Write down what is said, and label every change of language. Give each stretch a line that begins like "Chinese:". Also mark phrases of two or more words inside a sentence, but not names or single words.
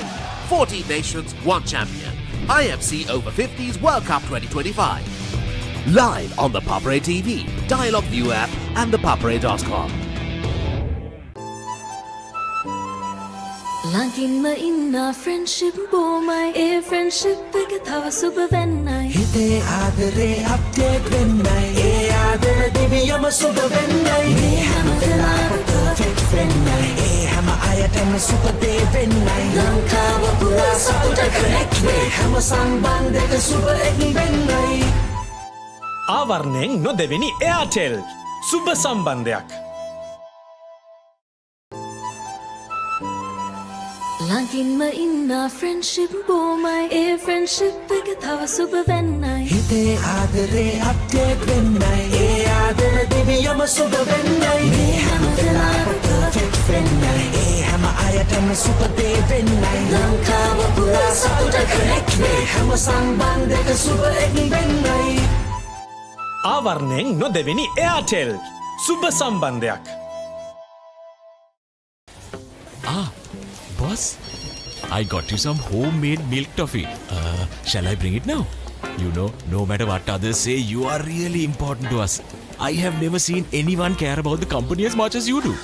English: 14 nations, 1 champion. IMC Over 50s World Cup 2025. Live on the Papare TV, Dialog ViU App and ThePapare.com.
Sinhala: ළඟින් ඉන්න friendship බොමු ඒ friendship එක තව සුබ වෙන්නයි හිතේ ආදරේ අප්ඩේට් වෙන්නයි ඒ ආදර දිවියම සුබ වෙන්නයි මේ හැම වෙලාවෙම perfect වෙන්නයි ඒ හැම අයටම සුබ දේ වෙන්නයි ලංකාව පුරා සතුට connect වේ හැම සම්බන්ධයක සුබ එක් වෙන්නයි ආවරණයෙන් නොදෙවෙනි එයාටෙල් සුබ සම්බන්ධයක් ළඟින් ඉන්න friendship බොමු ඒ friendship එක තව සුබ වෙන්නයි හිතේ ආදරේ අප්ඩේට් වෙන්නයි ඒ ආදර දිවියම සුබ වෙන්නයි මේ හැම වෙලාවෙම perfect වෙන්නයි ඒ හැම අයටම සුබ දේ වෙන්නයි ලංකාව පුරා සතුට connect වේ හැම සම්බන්ධයක සුබ එක් වෙන්නයි ආවරණයෙන් නොදෙවෙනි එයාටෙල් සුබ සම්බන්ධයක්
English: Boss, I got you some homemade milk toffee. Shall I bring it now? You know, no matter what others say, you are really important to us. I have never seen anyone care about the company as much as you do.